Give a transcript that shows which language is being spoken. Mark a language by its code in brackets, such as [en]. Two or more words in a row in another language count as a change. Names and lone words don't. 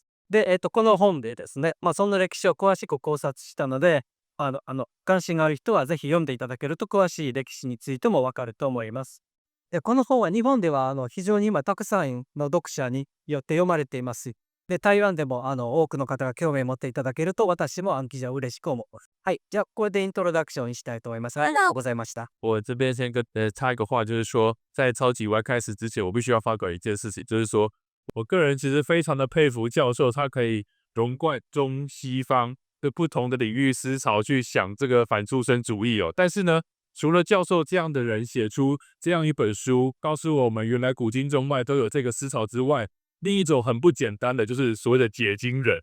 [ja] で、この本でですね、その歴史を詳しく考察したので、関心がある人はぜひ読んでいただけると詳しい歴史についてもわかると思います。で、この本は日本では非常に今たくさんの読者によって読まれています。で、台湾でも多くの方が興味を持っていただけると私も記者嬉しく思う。はい、じゃあこれでイントロダクションしたいと思います。ありがとうございました。 [zh] 我这边先插一个话，就是说，在超级歪开始之前，我必须要发表一件事情，就是说我个人其实非常的佩服教授，他可以融贯中西方的不同的领域思潮去想这个反出生主义哦。但是呢，除了教授这样的人写出这样一本书，告诉我们原来古今中外都有这个思潮之外，另一种很不简单的就是所谓的解经人。